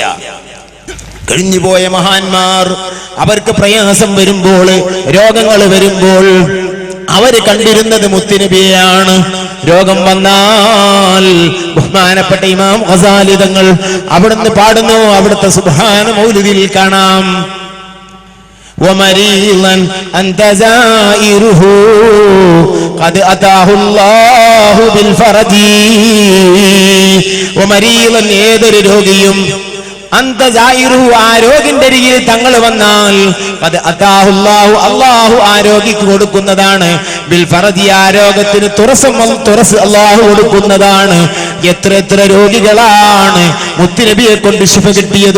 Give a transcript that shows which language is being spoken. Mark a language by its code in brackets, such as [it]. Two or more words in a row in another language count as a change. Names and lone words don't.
[ml] കഴിഞ്ഞുപോയ മഹാന്മാർ അവർക്ക് പ്രയാസം വരുമ്പോൾ, രോഗങ്ങൾ വരുമ്പോൾ അവര് കണ്ടിരുന്നത് മുത്തുനബിയെയാണ്. രോഗം വന്നാൽ ബഹുമാനപ്പെട്ട ഇമാം ഗസാലി തങ്ങൾ അവിടുന്ന് പാടുന്നു. അവിടുത്തെ സുബ്ഹാന മൗലിദിൽ കാണാം, [ar] ومريضا أنت زائره قد أتاه الله بالفرج. [ml] ومريضا ഏതൊരു രോഗിയും [ar] أنت زائره [ml] ആരോഗ്യന്റെ അരികിൽ തങ്ങൾ വന്നാൽ അല്ലാഹു ആരോഗ്യക്ക് കൊടുക്കുന്നതാണ്. [ar] بالفرج [ml] ആരോഗ്യത്തിന് തുറസ് അല്ലാഹു കൊടുക്കുന്നതാണ്. എത്ര രോഗികളാണ് മുത്തുനബിയെ കൊണ്ട് ശിഫ കിട്ടിയത്.